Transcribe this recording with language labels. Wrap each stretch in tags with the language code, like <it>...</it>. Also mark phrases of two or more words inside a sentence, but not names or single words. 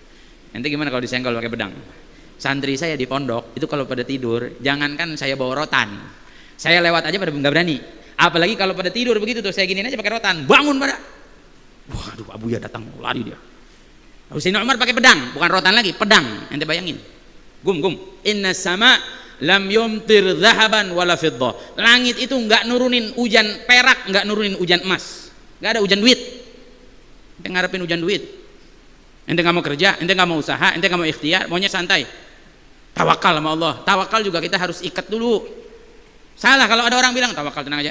<id>Nanti gimana kalau disenggol pakai pedang? Santri saya di pondok itu kalau pada tidur, jangankan saya bawa rotan, saya lewat aja pada nggak berani. Apalagi kalau pada tidur begitu tuh, saya giniin aja pakai rotan, bangun pada. Waduh, Abuya datang, lari dia. Lalu Sayyidina Umar pakai pedang, bukan rotan lagi, pedang. Ente bayangin. Gum.</id> <ar>إن السماء لم تمطر ذهبا ولا فضة.</ar> <id>Langit itu nggak nurunin hujan perak, nggak nurunin hujan emas, nggak ada hujan duit. Ente ngarepin hujan duit. Ente nggak mau kerja, ente nggak mau usaha, ente nggak mau ikhtiar, maunya santai. Tawakal sama Allah. Tawakal juga kita harus ikat dulu. Salah kalau ada orang bilang tawakal tenang aja.</id>